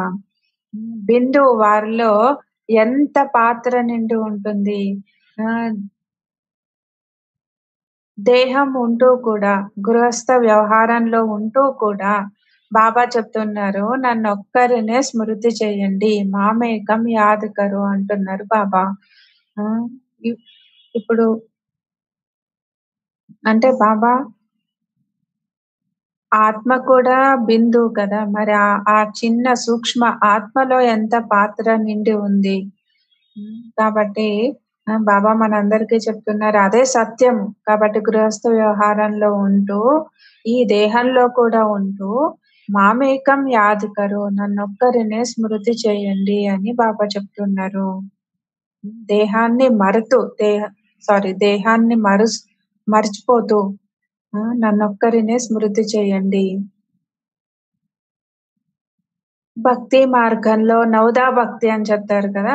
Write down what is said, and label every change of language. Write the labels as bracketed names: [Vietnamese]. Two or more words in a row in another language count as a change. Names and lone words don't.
[Telugu] బిందువు వారిలో ఎంత పాత్ర నిండి ఉంటుంది. ఆహ్, దేహం ఉంటూ కూడా, గృహస్థ వ్యవహారంలో ఉంటూ కూడా బాబా చెప్తున్నారు, నన్నొక్కరినే స్మృతి చేయండి. [Hindi] मामेकं याद करो [Telugu] అంటున్నారు బాబా. ఆ! ఇ ఇప్పుడు అంటే బాబా ఆత్మ కూడా బిందువు కదా! మరి ఆ చిన్న సూక్ష్మ ఆత్మలో ఎంత పాత్ర నిండి ఉంది. కాబట్టి బాబా మనందరికీ చెప్తున్నారు అదే సత్యం. కాబట్టి గృహస్థ వ్యవహారంలో ఉంటూ, ఈ దేహంలో కూడా ఉంటూ, [Hindi] मामेकं याद करो [Telugu] నన్నొక్కరినే స్మృతి చేయండి అని బాబా చెప్తున్నారు. దేహాన్ని మరుతూ దేహాన్ని మర్చిపోతూ నన్నొక్కరినే స్మృతి చేయండి. భక్తి మార్గంలో నవదా భక్తి అని చెప్తారు కదా!